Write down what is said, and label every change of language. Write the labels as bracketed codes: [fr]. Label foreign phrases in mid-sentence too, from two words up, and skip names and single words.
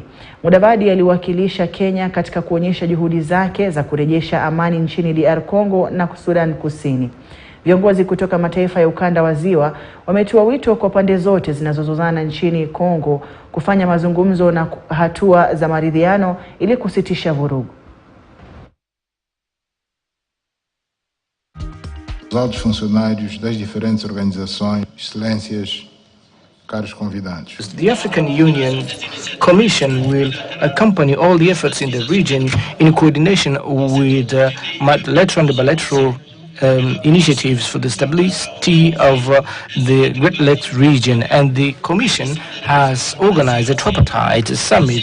[sw] Mudavadi aliwakilisha Kenya katika kuonyesha juhudi zake za kurejesha amani nchini DR Congo na Sudan Kusini. Viongozi kutoka mataifa ya ukanda wa Ziwa wametoa wito kwa pande zote zinazozozana nchini Kongo kufanya mazungumzo na hatua za maridhiano ili kusitisha vurugu. [pt] Os altos funcionários das diferentes organizações, excelências, caros convidados. [en] The African Union Commission will accompany all the efforts in the region in coordination with multilateral and bilateral initiatives for the stability of the Great Lakes region, and the Commission has organized a tripartite summit